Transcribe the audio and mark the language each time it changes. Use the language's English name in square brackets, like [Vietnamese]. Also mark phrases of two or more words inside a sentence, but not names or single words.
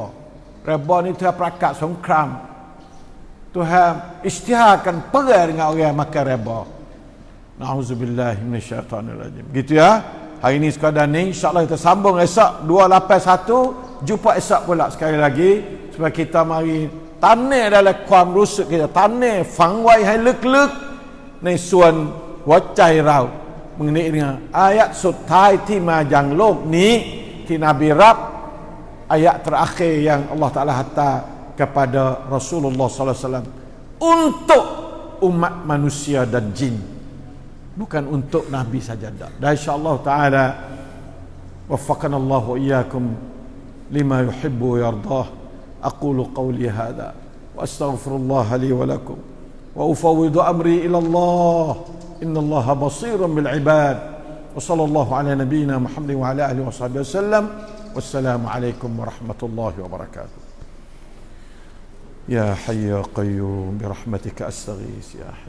[Malay] Riba ni Tuhan perakat songkram. Tuhan isytiharkan perang dengan orang yang makan riba. [Arabic] نعوذ بالله من الشيطان الرجيم. [Malay] Gitu ya. Hari ini sekadar ni insya-Allah kita sambung esok 281, jumpa esok pula sekali lagi supaya kita mari tanam dalam ความรู้สึก kita tanam [Thai] ฝังไว้ให้ลึกๆในส่วนหัวใจเรา [Malay] mengenai dengan ayat [Thai] สุดท้ายที่มายังโลกนี้ที่นบีรับ [Malay] ayat terakhir yang Allah Taala hantar kepada Rasulullah [Arabic] صلى الله عليه وسلم [Malay] untuk umat manusia dan jin, bukan untuk nabi saja dah. [Arabic] Dan إن شاء الله تعالى وفقنا الله وإياكم لما يحب ويرضاه. أقول قولي هذا وأستغفر الله لي ولكم وأفوض أمري إلى الله. إن الله بصير بالعباد. وصلى الله على نبينا محمد وعلى آله وصحبه وسلم. والسلام عليكم ورحمة الله وبركاته. يا حي يا قيوم برحمتك أستغيث يا حي.